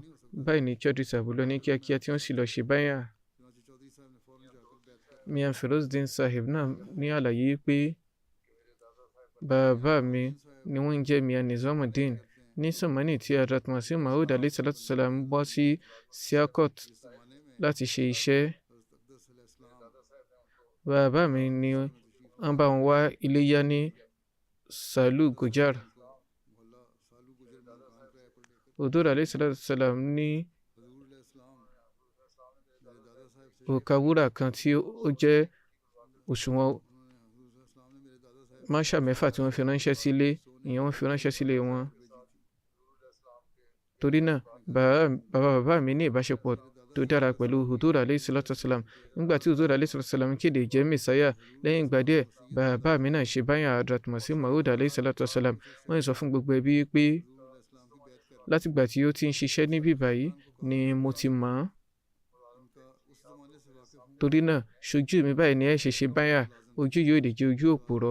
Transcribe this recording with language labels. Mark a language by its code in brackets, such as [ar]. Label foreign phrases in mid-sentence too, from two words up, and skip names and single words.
[yo] Báyìí ni Chaudhry Sahib lọ ní kíákíá tí wọ́n sì lọ ṣe báyà. Mian Ferozdin Sahib náà ní àlàyé pé bàbá mi ni wọ́n ń jẹ́ Mian Nizamuddin. Ní sọ̀mọ́nì tí Hazrat Masih Maud [ar] عليه الصلاة السلام [yo] bọ́ sí Sialkot láti ṣe iṣẹ́, bàbá mi ni wọ́n bá wọn wá ilé yá ní Salu Gujar. Hudur [ar] عليه الصلاة السلام [yo] ní òkà wúrà kan tí ó jẹ́ òṣùwọ̀n máṣà mẹ́fà tí wọ́n fi ránṣẹ́ sílé, ìyẹn wọ́n fi ránṣẹ́ sílé wọn. Torí náà bàbá mi ní ìbáṣepọ̀ tó dára pẹ̀lú Hudur [ar] عليه الصلاة السلام. [yo] Nígbà tí Hudur [ar] عليه الصلاة السلام [yo] kéde jẹ́ Mẹ́sáyà, lẹ́yìn ìgbà díẹ̀ bàbá mi náà ṣe báyà Hazrat Masih Maud [ar] عليه الصلاة السلام. [yo] Wọ́n sọ fún gbogbo ẹbí pé látìgbà tí ó ti ń ṣiṣẹ́ níbí báyìí ni mo ti mọ̀ ọ́n. Torí náà ṣojú mi báyìí ni ẹ ṣe báyà, ojú yóò lè jẹ́ ojú òpùrọ́.